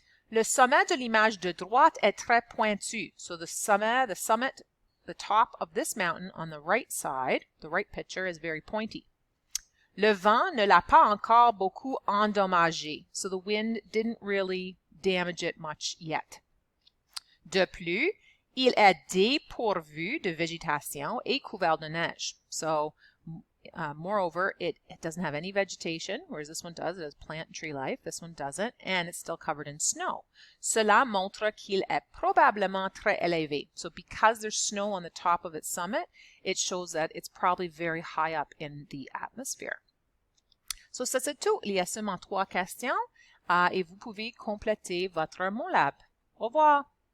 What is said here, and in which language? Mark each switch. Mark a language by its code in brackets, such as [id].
[fr] Le sommet de l'image de droite est très pointu. [en] So the summit, the top of this mountain on the right side, the right picture, is very pointy. [fr] Le vent ne l'a pas encore beaucoup endommagé. [en] So the wind didn't really damage it much yet. [fr] De plus, il est dépourvu de végétation et couvert de neige. [en] So, moreover, it doesn't have any vegetation, whereas this one does. It has plant and tree life. This one doesn't, and it's still covered in snow. [fr] Cela montre qu'il est probablement très élevé. [en] So because there's snow on the top of its summit, it shows that it's probably very high up in the atmosphere. [fr] So ça c'est tout. Il y a seulement 3 questions et vous pouvez compléter votre MOLAB. Au revoir.